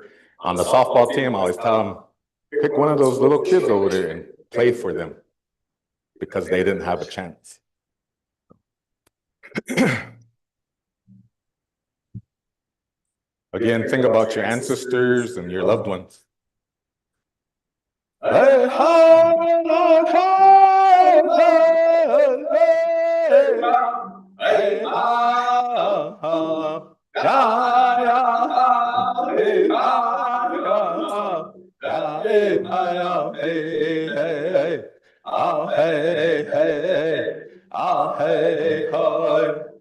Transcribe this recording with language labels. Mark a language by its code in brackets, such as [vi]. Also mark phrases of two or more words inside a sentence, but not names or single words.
[en] On the softball team, I always tell them, pick one of those little kids over there and play for them, because they didn't have a chance. Again, think about your ancestors and your loved ones. Hey, ha, la, ha, hey, hey, hey, ha, ha, ya, ya, ha, hey, ha, ya, ha, ya, hey, ha, ya, hey, hey, hey, ah, hey, hey, hey, ah, hey, hey.